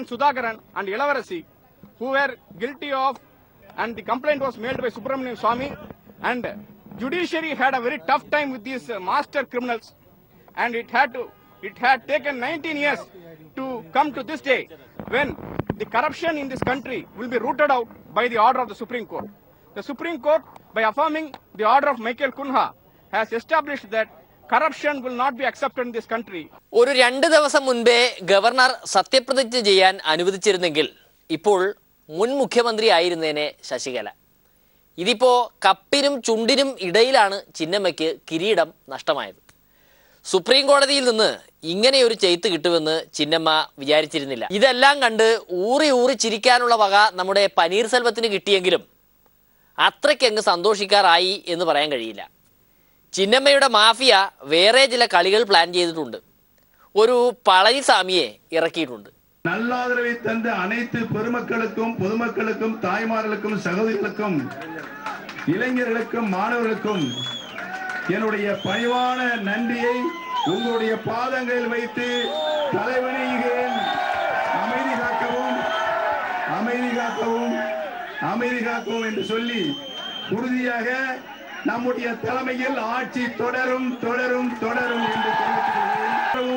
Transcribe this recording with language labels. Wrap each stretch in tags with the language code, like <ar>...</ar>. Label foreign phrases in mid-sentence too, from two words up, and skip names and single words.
<en>Sudhakaran and Ilavarasi, who were guilty of, and the complaint was made by Subramanian Swamy, and judiciary had a very tough time with these master criminals, and it had taken 19 years to come to this day when the corruption in this country will be rooted out by the order of the Supreme Court. The Supreme Court, by affirming the order of Michael Kunha, has established that corruption will not be accepted in this country.</en> <ml>ഒരു 2 ദിവസം മുൻപേ ഗവർണർ സത്യപ്രതിജ്ഞ ചെയ്യാൻ അനുവദിച്ചിരുന്നെങ്കിൽ ഇപ്പോൾ മുൻ മുഖ്യമന്ത്രി ആയിരുന്നേനെ ശശികല. ഇതിപ്പോൾ കപ്പിനും ചുണ്ടിനും ഇടയിലാണ് ചിന്നമ്മയ്ക്ക് കിരീടം നഷ്ടമായത്. സുപ്രീം കോടതിയിൽ നിന്ന് ഇങ്ങനെയൊരു ചെയ്ത്ത് കിട്ടുമെന്ന് ചിന്നമ്മ വിചാരിച്ചിരുന്നില്ല. ഇതെല്ലാം കണ്ട് ഊറി ഊറി ചിരിക്കാനുള്ള വക നമ്മുടെ പനീർസെൽവത്തിന് കിട്ടിയെങ്കിലും അത്രയ്ക്കങ്ങ് സന്തോഷിക്കാറായി എന്ന് പറയാൻ കഴിയില്ല. ചിന്നമ്മയുടെ മാഫിയ വേറെ ചില കളികൾ പ്ലാൻ ചെയ്തിട്ടുണ്ട്. ഒരു പളനിസ്വാമിയെ ഇറക്കിയിട്ടുണ്ട്.</ml> <ta>நல்லாதரவை தந்த அனைத்து பெருமக்களுக்கும் பொதுமக்களுக்கும் தாய்மார்களுக்கும் சகோதரிகளுக்கும் இளைஞர்களுக்கும் மாணவர்களுக்கும் என்னுடைய பணிவான நன்றியை உங்களுடைய பாதங்களில் வைத்து தலைவணிகிறேன். அமைதி காக்கவும் அமைதி காக்கவும் அமைதி காக்கவும் என்று சொல்லி உறுதியாக நம்முடைய தலைமையில் ஆட்சி தொடரும் தொடரும் தொடரும் என்று சொல்லுகிறேன்.</ta>